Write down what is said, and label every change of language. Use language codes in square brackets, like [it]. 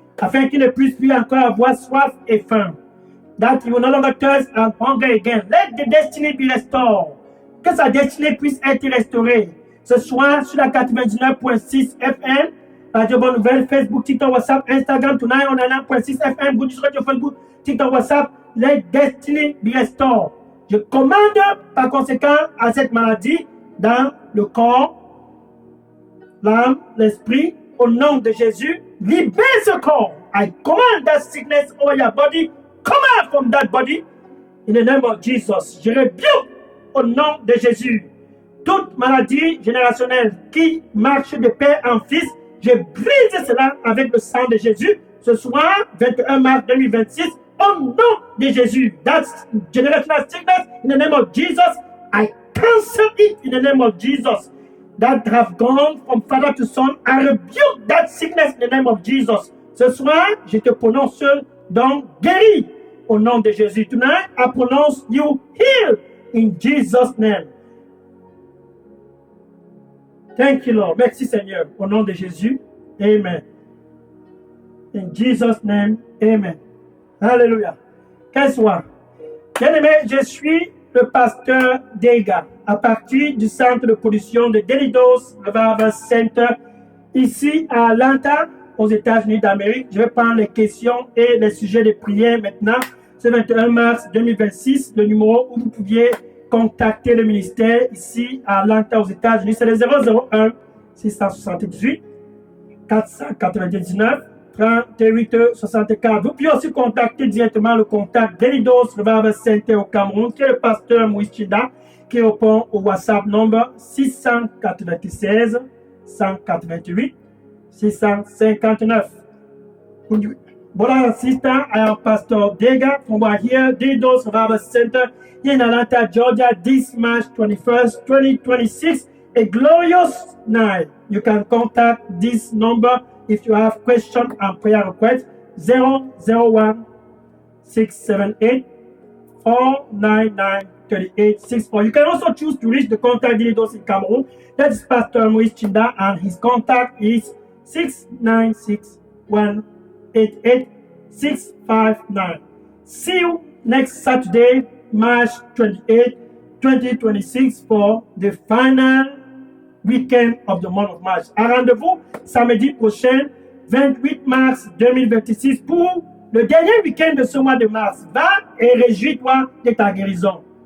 [fr] Afin qu'il ne puisse plus encore avoir soif et faim. [en] That he will no longer thirst and hunger again. Let the destiny be restored. [fr] Que sa destinée puisse être restaurée. Ce soir, sur la 99.6 FM, Radio Bonne Nouvelle, [en] Facebook, TikTok, WhatsApp, Instagram, tonight on 9.6 FM, Good News Radio, Facebook, TikTok, WhatsApp, let destiny be restored. [fr] Je commande par conséquent à cette maladie dans le corps, l'âme, l'esprit, au nom de Jésus, libère ce corps. [en] I command that sickness over your body, come out from that body, in the name of Jesus. [fr] Je rebuke au nom de Jésus toute maladie générationnelle qui marche de père en fils. Je brise cela avec le sang de Jésus. Ce soir, 21 mars 2026, au nom de Jésus. [en] That's generational sickness in the name of Jesus. I cancel it in the name of Jesus. That have gone from father to son. I rebuke that sickness in the name of Jesus. [fr] Ce soir, je te prononce donc guéri au nom de Jésus. [en] Tonight, I pronounce you healed in Jesus' name. Thank you, Lord. [fr] Merci, Seigneur. Au nom de Jésus. Amen. [en] In Jesus' name. Amen. Alléluia. [fr] Qu'elle soit. Bien-aimé, je suis le pasteur Dega, à partir du centre de production de Delidos Revival Center, ici à Atlanta, aux États-Unis d'Amérique. Je vais prendre les questions et les sujets de prière maintenant. Ce 21 mars 2026, le numéro où vous pouviez contacter le ministère ici à Atlanta aux États-Unis, c'est le 001 678 499 38 64. Vous pouvez aussi contacter directement le contact d'Elidos Revival Center au Cameroun, qui est le pasteur Moïse Chinda, qui répond au WhatsApp number 696 188 659. [en] Brothers and sisters, I am Pastor Dega from here, Elidos Revival Center in Atlanta, Georgia, this March 21st, 2026. A glorious night. You can contact this number if you have questions and prayer requests. 001 678 499 3864. You can also choose to reach the contact Elidos in Cameroon. That is Pastor Moïse Chinda, and his contact is 696 188 659. See you next Saturday, March 28, 2026 for the final week-end of the month of March. [fr] À rendez-vous samedi prochain, 28 mars 2026 pour le dernier week-end de ce mois de mars. Va et réjouis-toi de ta guérison.